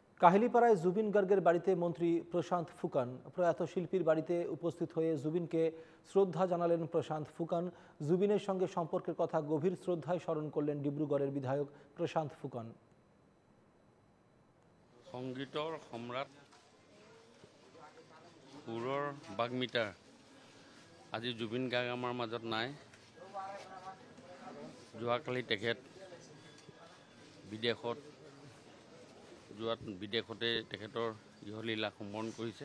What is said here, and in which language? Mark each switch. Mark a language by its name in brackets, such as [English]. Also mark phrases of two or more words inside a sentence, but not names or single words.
[Bangla] কাহিলীপাড়ায় জুবিন গার্গের বাড়িতে মন্ত্রী প্রশান্ত ফুকন প্রয়াত শিল্পীর বাড়িতে উপস্থিত হয়ে জুবিনকে শ্রদ্ধা জানালেন প্রশান্ত ফুকন। জুবিনের সঙ্গে সম্পর্কের কথা গভীর শ্রদ্ধায় স্মরণ করলেন ডিব্রুগড়ের বিধায়ক প্রশান্ত ফুকন। [Assamese] সংগীতৰ সম্ৰাট সুৰৰ বাগ্মিটাৰ আজি জুবিন গাৰ্গ আমাৰ মাজত নাই। যোৱাকালি তেখেত বিদেশতে তেখেতৰ ইহলীলা সম্পন্ন কৰিছে।